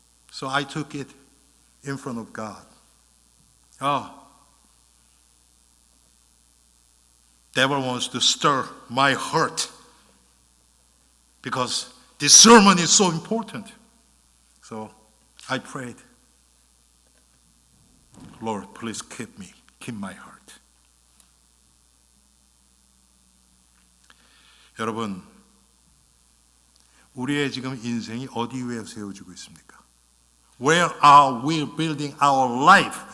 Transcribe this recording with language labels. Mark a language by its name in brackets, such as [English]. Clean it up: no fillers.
[English] So I took it in front of God. Oh, devil wants to stir my heart because this sermon is so important. So I prayed, Lord, please keep my heart. [Korean] 여러분, 우리의 지금 인생이 어디 위에 세워지고 있습니까? [English] Where are we building our life?